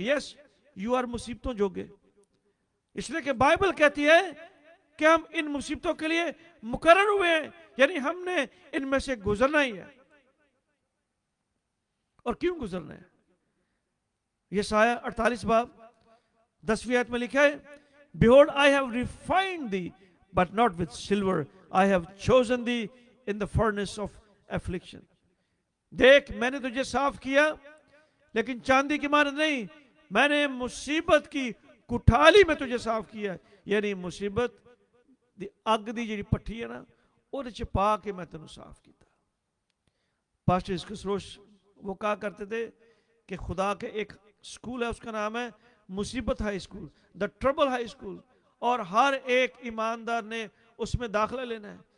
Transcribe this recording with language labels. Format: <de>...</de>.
<en>yes, you are</en> <ur>مصیبتوں جوگے, اس لیے کہ بائبل کہتی ہے کہ ہم ان مصیبتوں کے لیے مقرر ہوئے ہیں, یعنی ہم نے ان میں سے گزرنا ہی ہے. اور کیوں گزرنا ہے؟ یسایہ 48 باب 10 آیت میں لکھا ہے,</ur> <en>Behold, I have refined thee, but not with silver. I have chosen thee in the furnace of affliction.</en> <ur>دیکھ, میں نے تجھے صاف کیا لیکن چاندی کی مانند نہیں, میں نے مصیبت کی کٹھالی میں تجھے صاف کیا.</ur> <pa>یعنی مصیبت دی اگ دی جڑی پٹھی ہے نا, وہ پا کے میں تینوں صاف کیتا.</pa> <ur>پاسٹر اس کسروش وہ کہا کرتے تھے کہ خدا کے ایک سکول ہے, اس کا نام ہے مصیبت ہائی سکول,</ur> <en>the trouble high school,</en> <ur>اور ہر ایک ایماندار نے اس میں داخلہ لینا ہے.</ur>